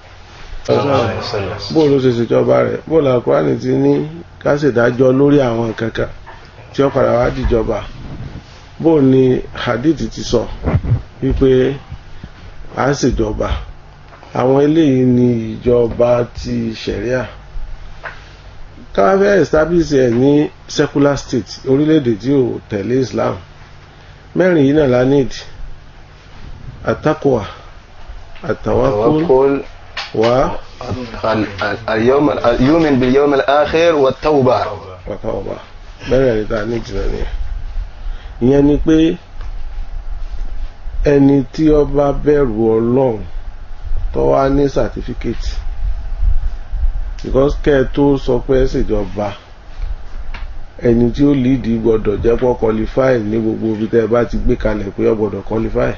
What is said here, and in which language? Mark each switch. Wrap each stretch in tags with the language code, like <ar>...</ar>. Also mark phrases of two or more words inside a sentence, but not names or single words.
<yo>bó ló ṣe ṣèjọba rẹ̀, bó la Kùránì ti ní ká ṣèdájọ́ lórí àwọn kankan tí ó padà wá dìjọba, bó ni hadith ti sọ wípé a ṣèjọba. àwọn eléyìí ni ìjọba ti sharia. ká fẹ́ establish ẹ̀ ní</yo> <en>secular state,</en> <yo>orílẹ̀-èdè tí ò tẹ̀lé Islam, mẹ́rin yìí náà la need: at-taqwa,</yo> <ar>التوكل و اليؤمن باليوم الآخر والتوبة.</ar> <yo>mẹ́rin ẹ̀rí tá a need náà nìyẹn. ìyẹn ni pé ẹni tí ó bá bẹ̀rù Ọlọ́run tó wá ní certificate, because kẹ́ ẹ tó sọ pé ẹ ṣèjọba, ẹni tí ó lead gbọ́dọ̀ jẹ́ pọ́ qualify ní gbogbo ibi tẹ́ ẹ bá ti gbé kalẹ̀ pé ó gbọ́dọ̀ qualify.</yo>